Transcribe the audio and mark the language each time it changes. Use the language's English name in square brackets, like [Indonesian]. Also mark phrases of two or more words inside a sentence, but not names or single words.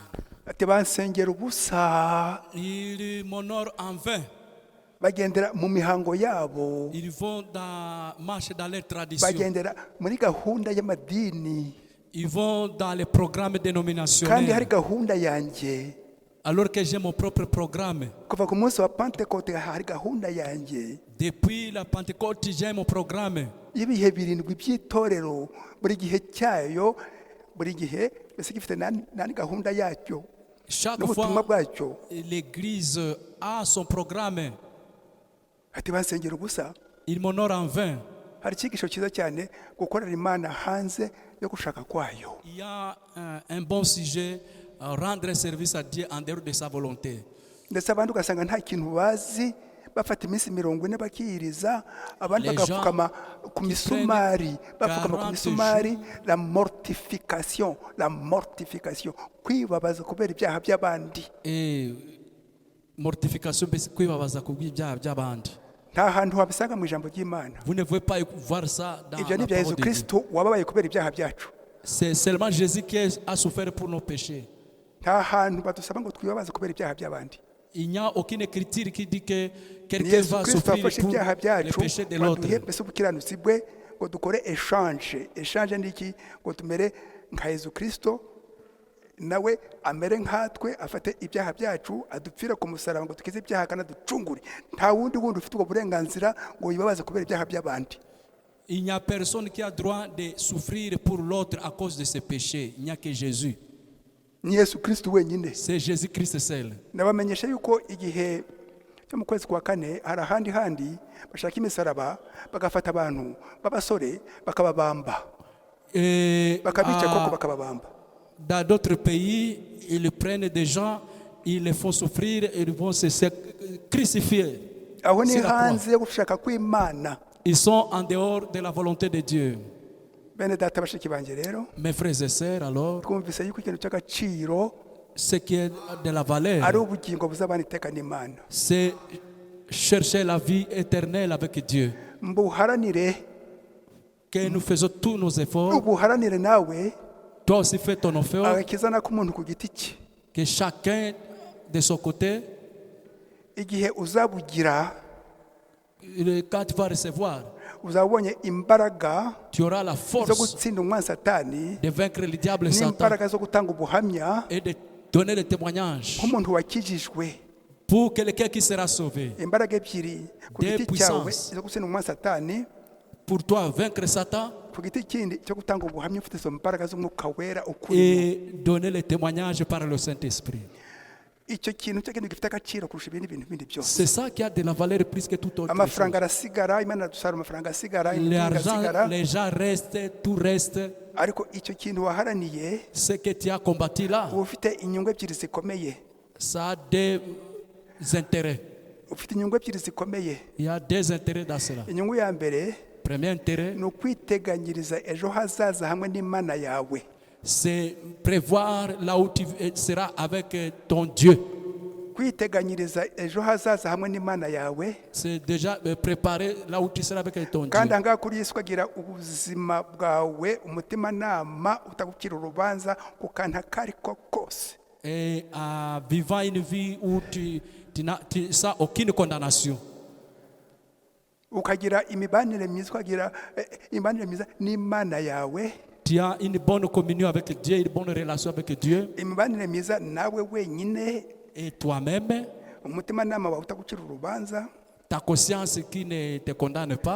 [Kinyarwanda] Ati bansengera ubusa. [French] Ils m'honorent en vain. [Kinyarwanda] Bagendera mu mihango yabo. [French] Ils vont marcher dans les traditions. [Kinyarwanda] Bagendera muri gahunda y'amadini. [French] Ils vont dans les programmes [Kinyarwanda] Kandi hari [French] dénominationnels. [Kinyarwanda] gahunda yanjye. [French] Alors que j'ai mon propre programme. [Kinyarwanda] Kuva ku munsi wa Pentecote hari gahunda yanjye. [French] Depuis la Pentecôte, j'ai mon programme. [Kinyarwanda] Ibihe birindwi by'itorero buri gihe cyayo, buri gihe mbese gifite nani gahunda yacyo [French] Chaque [Kinyarwanda] n'ubutumwa [French] fois, [Kinyarwanda] bwacyo. [French] l'Église a son programme. [Kinyarwanda] Ati bansengera ubusa. [French] Il m'honore en vain. [Kinyarwanda] Hari icyigisho cyiza cyane gukorera Imana hanze yo gushaka kwayo. [French] Il y a un bon sujet, rendre service à Dieu en dehors de sa volonté. [Kinyarwanda] Ndetse abandi ugasanga nta kintu bazi, bafata iminsi 40 bakiyiriza, abandi [French] Les [Kinyarwanda] bagapfukama ku misumari, bapfukama ku [French] 40 [Kinyarwanda] misumari. [French] La mortification, [Kinyarwanda] kwibabaza kubera ibyaha by'abandi. [French] Et mortification, [Kinyarwanda] mbese kwibabaza kubw'ibyaha by'abandi. Nta hantu wabisanga mu ijambo ry'Imana. [French] Vous ne pouvez pas voir ça dans [Kinyarwanda] Ibyo ni [French] la [Kinyarwanda] bya [French] parole [Kinyarwanda] Yesu [French] de Dieu. [Kinyarwanda] Kristo wababaye kubera ibyaha byacu. [French] C'est seulement Jésus qui a souffert pour nos péchés. [Kinyarwanda] Nta hantu badusaba ngo twibabaze kubera ibyaha by'abandi. [French] Il n'y a aucune écriture qui dit que [Kinyarwanda] Ni [French] quelqu'un [Kinyarwanda] Yesu [French] va [Kinyarwanda] Kristo [French] souffrir [Kinyarwanda] wafashe [French] pour [Kinyarwanda] ibyaha [French] les [Kinyarwanda] byacu [French] péchés de [Kinyarwanda] waduhe [French] l'autre. [Kinyarwanda] mbese ubukiranutsi bwe ngo dukore echange. Echange ni iki? Ngo tumere nka Yesu Kristo nawe amere nkatwe afate ibyaha byacu adupfira ku musaraba ngo tukize ibyaha kandi aducungure. Nta wundi ufite ubwo burenganzira ngo yibabaze kubera ibyaha by'abandi. [French] Il n'y a personne qui a droit de souffrir pour l'autre à cause de ses péchés. Il n'y a que Jésus. [Kinyarwanda] Ni Yesu Kristo wenyine. [French] C'est Jésus-Christ seul. [Kinyarwanda] Nabamenyesha yuko igihe cyo mu kwezi kwa kane hari ahandi bashaka imisaraba bagafata abantu b'abasore bakababamba. Bakabica koko bakababamba. [French] Dans d'autres pays, ils prennent des gens, ils les font souffrir et ils vont se crucifier. [Kinyarwanda] Aho ni hanze yo gushaka kw'Imana. [French] Ils sont en dehors de la volonté de Dieu. [Kinyarwanda] Bene data bashiki banje rero, [French] Mes frères et sœurs, alors, [Kinyarwanda] twumvise yuko ikintu cy'agaciro [French] ce qui est de la valeur, [Kinyarwanda] ari ubugingo buzabana iteka n'Imana. [French] c'est chercher la vie éternelle avec Dieu. [Kinyarwanda] Mbuharanire, [French] Que nous faisons tous nos efforts. [Kinyarwanda] ubuharanire nawe [French] Toi aussi fais ton effort. [Kinyarwanda] agakiza nako umuntu ku giti cye. [French] Que chacun de son côté, [Kinyarwanda] Igihe uzabugira [French] quand tu vas recevoir, [Kinyarwanda] uzabonye imbaraga [French] tu auras la [Kinyarwanda] zo [French] force [Kinyarwanda] gutsinda umwanzi Satani [French] de vaincre le diable et Satan [Kinyarwanda] n'imbaraga zo gutanga ubuhamya [French] et de donner le témoignage [Kinyarwanda] nk'umuntu wakijijwe. [French] pour quelqu'un qui sera sauvé. [Kinyarwanda] Imbaraga ebyiri ku [French] Des [Kinyarwanda] giti cyawe [French] puissances. [Kinyarwanda] zo gutsinda umwanzi Satani, [French] Pour toi, vaincre Satan [Kinyarwanda] ku giti kindi cyo gutanga ubuhamya ufite izo mbaraga z'umwuka wera ukuri. [French] et donner le témoignage par le Saint-Esprit. [Kinyarwanda] Icyo kintu cyo kintu gifite agaciro kurusha ibindi bintu bindi byose. [French] C'est ça qui a de la valeur plus que tout autre chose. [Kinyarwanda] Amafaranga arasigara, Imana iradusara amafaranga asigara, imitungo [French] L'argent, [Kinyarwanda] igasigara, [French] les gens restent, tout reste. [Kinyarwanda] ariko icyo kintu waharaniye [French] Ce que tu as combattu là, [Kinyarwanda] uba ufite inyungu ebyiri zikomeye. [French] ça a des intérêts. [Kinyarwanda] Ufite inyungu ebyiri zikomeye. [French] Il y a des intérêts dans cela. [Kinyarwanda] Inyungu ya mbere [French] Premier intérêt, [Kinyarwanda] ni ukwiteganyiriza ejo hazaza hamwe n'Imana yawe. [French] c'est prévoir là où tu seras avec ton Dieu. [Kinyarwanda] Kwiteganyiriza ejo hazaza hamwe n'Imana yawe, [French] C'est déjà préparer là où tu seras avec ton Dieu. [Kinyarwanda] kandi ahangaha kuri Yesu ukagira ubuzima bwawe umutimanama utagukira urubanza ku kantu ako ari ko kose. [French] Et en vivant une vie où tu n'as aucune condamnation. [Kinyarwanda] Ukagira imibanire myiza, ukagira imibanire myiza n'Imana yawe, [French] Tu as une bonne communion avec Dieu, une bonne relation avec Dieu [Kinyarwanda] imibanire myiza nawe wenyine, [French] et toi-même, [Kinyarwanda] umutimanama wawe utagukira urubanza, [French] ta conscience qui ne te condamne pas